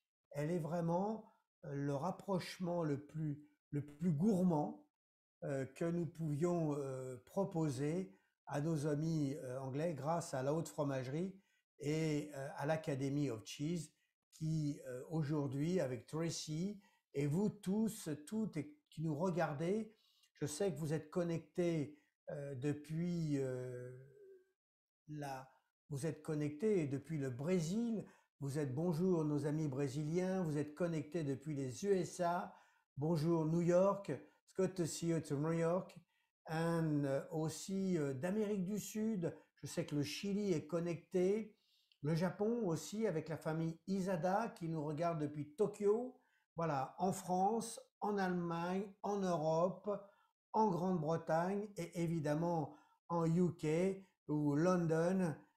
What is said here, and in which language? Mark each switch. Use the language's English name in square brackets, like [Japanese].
[French] Elle est vraiment le rapprochement le plus gourmand que nous pouvions proposer à nos amis anglais grâce à la haute fromagerie et à l'Academy of Cheese qui aujourd'hui avec Tracy et vous tous, toutes et qui nous regardez, je sais que vous êtes connectés depuis la, vous êtes connectés depuis le Brésil. Vous êtes bonjour nos amis brésiliens. Vous êtes connectés depuis les USA. Bonjour New York. [English] It's good to see you to New York. [French] And aussi d'Amérique du Sud. Je sais que le Chili est connecté. Le Japon aussi avec la famille Isada qui nous regarde depuis Tokyo. Voilà, en France, en Allemagne, en Europe, en Grande-Bretagne et évidemment en UK ou London.